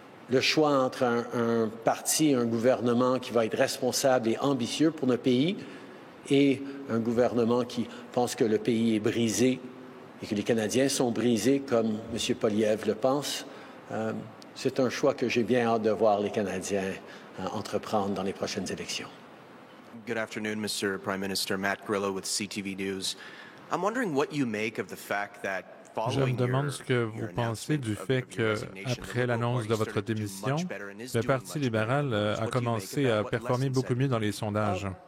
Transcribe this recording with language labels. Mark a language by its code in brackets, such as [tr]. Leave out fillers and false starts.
[fr] Le choix entre un parti, un gouvernement qui va être responsable et ambitieux pour notre pays et un gouvernement qui pense que le pays est brisé et que les Canadiens sont brisés, comme M. Poilievre le pense, c'est un choix que j'ai bien hâte de voir les Canadiens entreprendre dans les prochaines élections. [en] Good afternoon, Mr. Prime Minister. Matt Grillo with CTV News. I'm wondering what you make of the fact that [fr] je me demande ce que vous pensez du fait qu'après l'annonce de votre démission, le Parti libéral a commencé à performer beaucoup mieux dans les sondages.